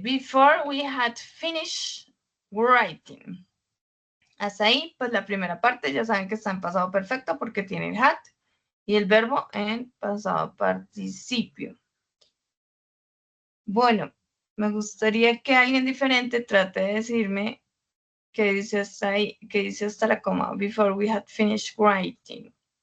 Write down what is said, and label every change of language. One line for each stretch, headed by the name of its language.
English: Before we had finished writing.
Spanish: Hasta ahí, pues la primera parte ya saben que está en pasado perfecto porque tiene el had y el verbo en pasado participio. Bueno, me gustaría que alguien diferente trate de decirme qué dice hasta ahí, qué dice hasta la coma.
English: Before we had finished writing.